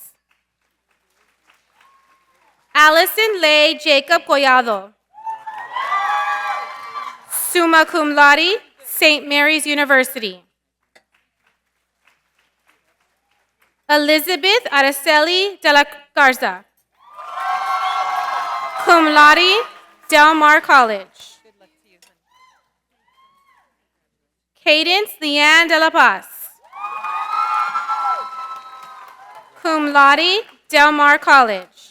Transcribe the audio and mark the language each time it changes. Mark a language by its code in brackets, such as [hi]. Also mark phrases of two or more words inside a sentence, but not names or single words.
[en] Allison Leigh Jacob Collado. [la] Summa cum laude, [en] St. Mary's University. Elizabeth Araceli de la Garza. [la] Cum laude, [en] Del Mar College. Cadence Leanne de la Paz. [la] Cum laude, [en] Del Mar College.